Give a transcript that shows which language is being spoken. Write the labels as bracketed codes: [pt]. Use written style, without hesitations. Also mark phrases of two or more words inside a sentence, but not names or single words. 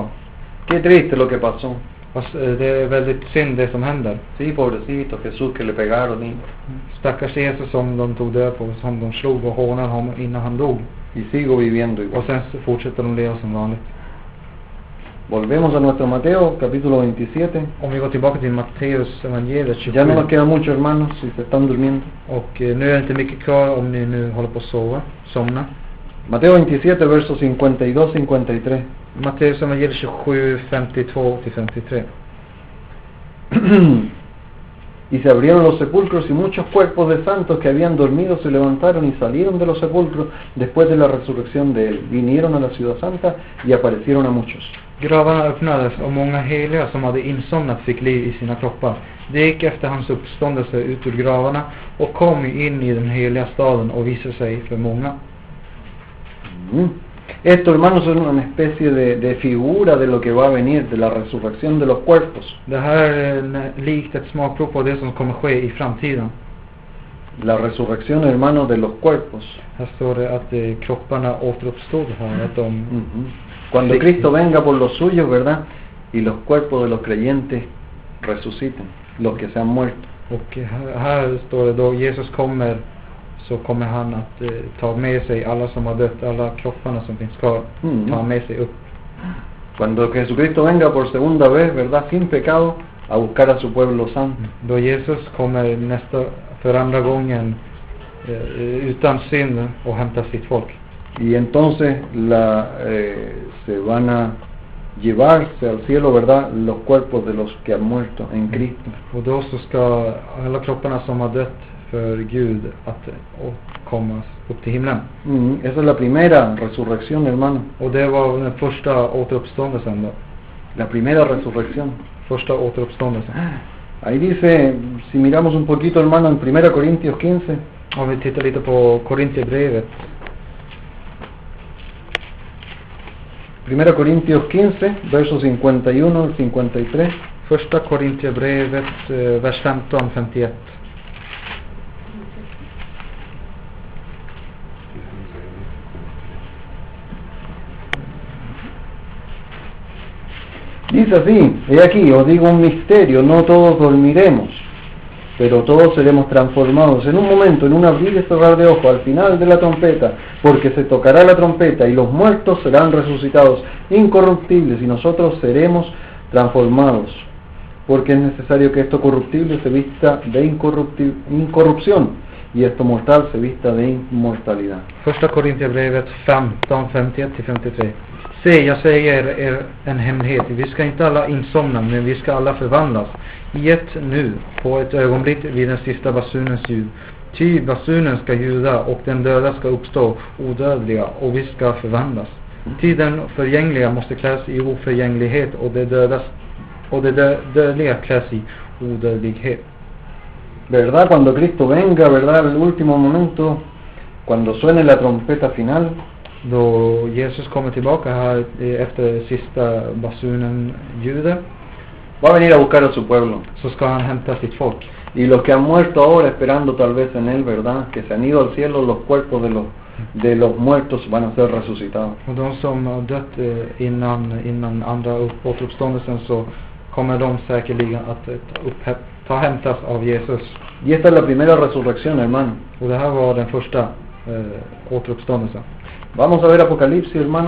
[es] Qué triste lo que pasó. [sv] Det är väldigt synd det som händer. [es] Sí, pobrecito Jesús que le pegaron y [sv] Stackars Jesus som de tog död på, som de slog och hånade honom innan han dog. [es] sigo viviendo igual. [sv] Och sen så fortsätter de leva som vanligt. [es] Volvemos a nuestro Mateo, capítulo 27. [sv] Om vi går tillbaka till Matteus evangeliet 27. [es] Ya no nos queda mucho, hermanos, si se están durmiendo. [sv] Och nu är det inte mycket kvar om ni nu håller på att somna. [es] Mateo 27, versos 52-53. [sv] Matteus evangeliet 27, 52-53. [es] Y se abrieron los sepulcros y muchos cuerpos de santos que habían dormido se levantaron y salieron de los sepulcros después de la resurrección de él. Vinieron a la ciudad santa y aparecieron a muchos. [sv] Gravarna öppnades och många heliga som hade insomnat fick liv i sina kroppar. De gick efter hans uppståndelse ut ur gravarna och kom in i den heliga staden och visade sig för många. [es] Esto, hermanos, es una especie de figura de lo que va a venir, de la resurrección de los cuerpos. [sv] Det här är likt ett smakprov på det som kommer ske i framtiden. [es] La resurrección, hermanos, de los cuerpos. [sv] Här står det att kropparna återuppstod här. Att de [es] Cuando Cristo venga por los suyos, ¿verdad? Y los cuerpos de los creyentes resuciten, los que se han muerto. [sv] Och här står det då Jesus kommer, så kommer han att ta med sig alla som har dött, alla kropparna som finns kvar, ta med sig upp. [es] Cuando Jesucristo venga por segunda vez, ¿verdad? Sin pecado, a buscar a su pueblo santo. [sv] Då Jesus kommer för andra gången utan synd och hämtar sitt folk. [es] Y entonces se van a llevarse al cielo, ¿verdad? Los cuerpos de los que han muerto en Cristo. [sv] Och då så ska alla kropparna som har dött för Gud att komma upp till himlen. [es] Esa es la primera resurrección, hermano. [sv] Och det var den första återuppståndelsen då. [es] La primera resurrección. [sv] Första återuppståndelsen. [es] Ahí dice, si miramos un poquito, hermano, en 1 Corintios 15. [sv] Om vi tittar lite på Korintierbrevet. [es] 1 Corintios 15, versos 51 al 53. [sv] Första Korintierbrevet, vers 15-51. [es] Dice así: he aquí, os digo un misterio, no todos dormiremos, pero todos seremos transformados en un momento, en un abrir y cerrar de ojos, al final de la trompeta, porque se tocará la trompeta y los muertos serán resucitados incorruptibles y nosotros seremos transformados, porque es necesario que esto corruptible se vista de incorrupción y esto mortal se vista de inmortalidad. [sv] Första Korintierbrevet 15, 51-53. Se, jag säger er en hemlighet. Vi ska inte alla insomna, men vi ska alla förvandlas. I ett nu, på ett ögonblick vid den sista basunens ljud. Ty basunen ska ljuda och den döda ska uppstå odödliga och vi ska förvandlas. Ty den förgängliga måste kläs i oförgänglighet och det dödliga kläs i odödlighet. [es] ¿Verdad? Cuando Cristo venga, ¿verdad? El último momento, cuando suene la trompeta final, [sv] då Jesus kommer tillbaka här efter sista basunen ljudet, [es] va a venir a buscar a su pueblo. [sv] så ska han hämta sitt folk. [es] Y los que han muerto ahora esperando tal vez en él, ¿verdad? Que se han ido al cielo, los cuerpos de los muertos van a ser resucitados. [sv] Och de som har dött innan andra återuppståndelsen, så kommer de säkerligen att hämtas av Jesus. [es] Y esta es la primera resurrección, hermano. [sv] Och det här var den första återuppståndelsen. [es] Vamos a ver Apocalipsis, hermano.